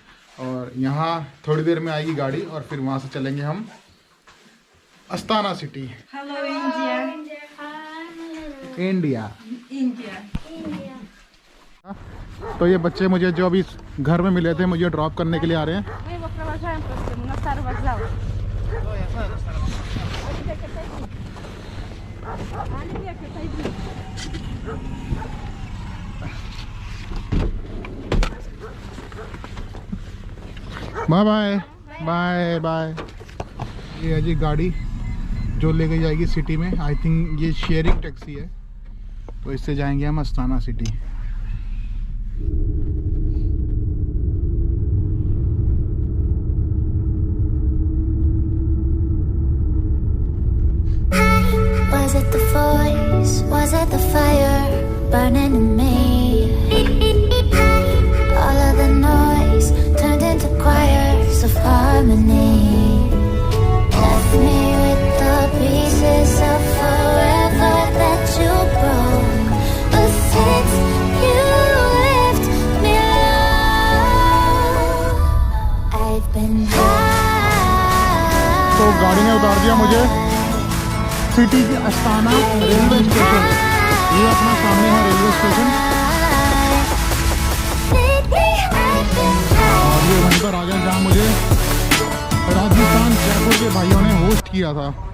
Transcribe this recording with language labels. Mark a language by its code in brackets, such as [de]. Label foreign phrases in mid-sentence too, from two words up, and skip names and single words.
[hi] और यहाँ थोड़ी देर में आएगी गाड़ी, और फिर वहाँ से चलेंगे हम अस्ताना सिटी। [en] hello India. इंडिया इंडिया। [hi] तो ये बच्चे मुझे जो अभी घर में मिले थे मुझे ड्रॉप करने के लिए आ रहे हैं। [ru] Мы его провожаем просто на старый вокзал. [en] bye bye bye bye. [hi] ये है जी गाड़ी जो लेके जाएगी सिटी में। [en] I think [hi] ये [en] sharing taxi [hi] है, तो इससे जाएंगे हम अस्ताना सिटी। [en] Was it the voice? Was it the fire burning in me? All of the noise turned into choirs of harmony. Left me with the pieces of forever that you broke. But since you left me alone, I've been high. [hi] तो गाड़ी ने उतार दिया मुझे सिटी के अस्ताना [en] railway station. [hi] ये अपना सामने है [en] railway station, [hi] और ये वहीं पर आ गया जहाँ मुझे राजस्थान जयपुर के भाइयों ने होस्ट किया था।